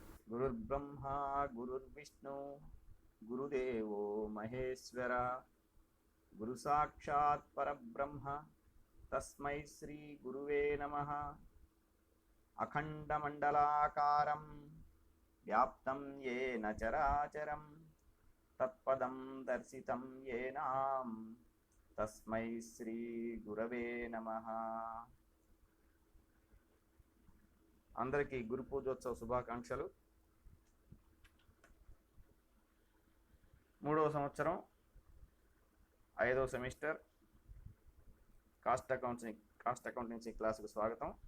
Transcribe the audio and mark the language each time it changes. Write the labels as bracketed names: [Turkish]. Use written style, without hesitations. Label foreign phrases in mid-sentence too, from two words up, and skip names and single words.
[Sanskrit] गुरुर्ब्रह्मा गुरुर्विष्णु गुरुदेवो महेश्वर गुरुसाक्षात् परब्रह्म तस्मै श्री गुरुवे नमः। अखण्डमण्डलाकारं व्याप्तं येन चराचरं तत्पदं दर्शितं येन तस्मै श्री गुरवे नमः। [Telugu] అందరికీ గురు పూజోత్సవ శుభాకాంక్షలు। మూడవ సంవత్సరం 5వ సెమిస్టర్ [English] cost accountancy [Telugu] క్లాసుకు స్వాగతం।